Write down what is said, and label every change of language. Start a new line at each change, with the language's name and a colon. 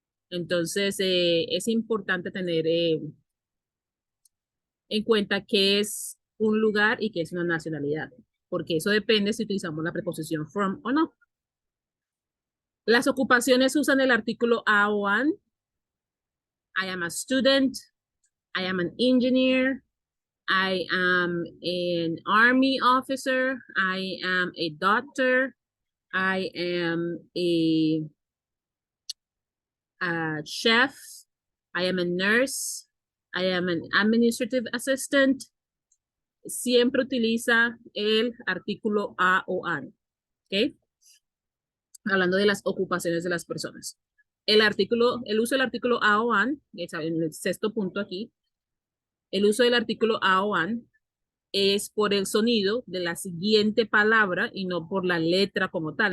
Spanish: Entonces, es importante tener en cuenta qué es un lugar y qué es una nacionalidad, porque eso depende si utilizamos la preposición from o no. Las ocupaciones usan el artículo a o an.
English: I am a student, I am an engineer, I am an army officer, I am a doctor, I am a chef, I am a nurse, I am an administrative assistant.
Spanish: Siempre utiliza el artículo a o an, ¿ok? Hablando de las ocupaciones de las personas. El uso del artículo a o an, en el sexto punto aquí, el uso del artículo a o an es por el sonido de la siguiente palabra y no por la letra como tal.